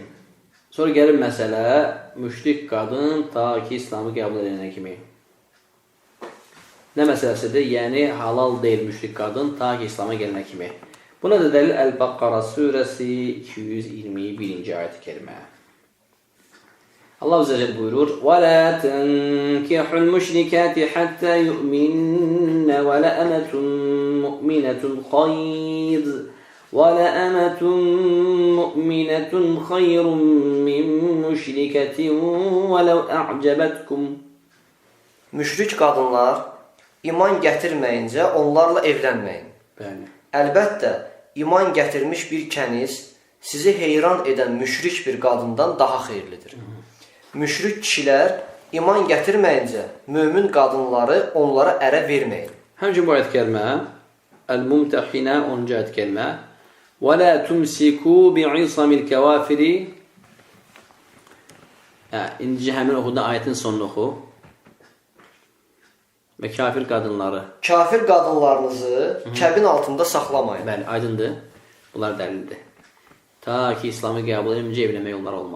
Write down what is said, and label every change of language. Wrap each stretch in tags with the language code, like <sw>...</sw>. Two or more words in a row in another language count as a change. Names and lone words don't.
<az>Sonra gəlir məsələ müşrik qadın ta ki İslamı qəbul edənə kimi. Nə məsələsidir? Yəni halal deyil müşrik qadın ta ki İslam'a gələnə kimi. Buna da dəlil Əl-Bəqqara surəsi 221-ci ayət-i kərimə. Allah</az> <ar>عز وجل</ar> <az>buyurur:</az> <ar>وَلَا تَنْكِحُوا الْمُشْرِكَاتِ حَتَّى يُؤْمِنَّ وَلَأَمَةٌ مُؤْمِنَةٌ خَيْرٌ مِّن مُشْرِكَةٍ وَلَوْ أَعْجَبَتْكُمْ.</ar> <az>Müşrik qadınlar iman gətirməyincə onlarla evlənməyin. Bəli. Əlbəttə, iman gətirmiş bir kəniz sizi heyran edən müşrik bir qadından daha xeyirlidir. Müşrik kişilər iman gətirməyincə mömin qadınları onlara ərə verməyin. Həmçinin bu ayət kəlmə Əl-Mumtəhinə 10-cu ayət kəlmə</az> <ar>وَلَا تُمْسِكُوا بِعِصَمِ الْكَوَافِرِ.</ar> <az>İndi həmin oxuda ayətin sonunu oxu. Və kafir qadınları. Kafir qadınlarınızı kəbin altında saxlamayın. Bəli, aydındır. Bunlar dəlildir. Ta ki İslamı qəbul edincə evlənmək onlar olmaz.</az>